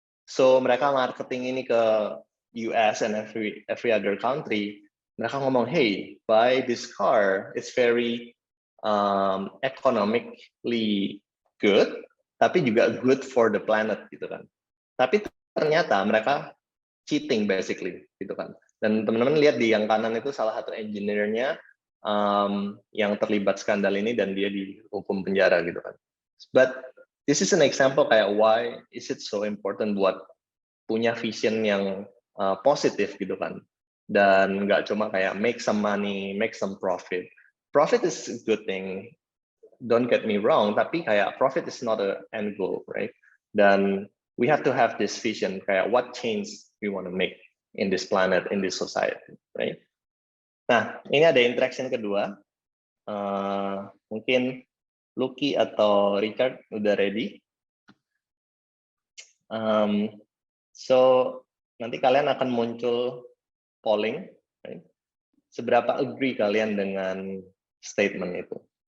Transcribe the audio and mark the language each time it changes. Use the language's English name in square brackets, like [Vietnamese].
[English] So [Indonesian] mereka marketing ini ke [English] US and every other country. [Indonesian] Mereka ngomong, [English] hey, buy this car, it's very economically good, [Indonesian] tapi juga [English] good for the planet [Indonesian] gitu kan. Tapi ternyata mereka [English] cheating basically [Indonesian] gitu kan. Dan teman-teman lihat di yang kanan itu salah satu engineer-nya yang terlibat skandal ini dan dia dihukum penjara gitu kan. [English] But this is an example kayak why is it so important [Indonesian] buat punya vision yang positif gitu kan. Dan nggak cuma kayak [English] make some money, make some profit. Profit is a good thing, don't get me wrong, [Indonesian] tapi kayak [English] profit is not an end goal, right? Dan we have to have this vision kayak what change we want to make in this planet, in this society, right? [Indonesian] Nah, ini ada interaction kedua. Mungkin Lucky atau Richard udah ready. So nanti kalian akan muncul polling, right? Seberapa agree kalian dengan statement itu?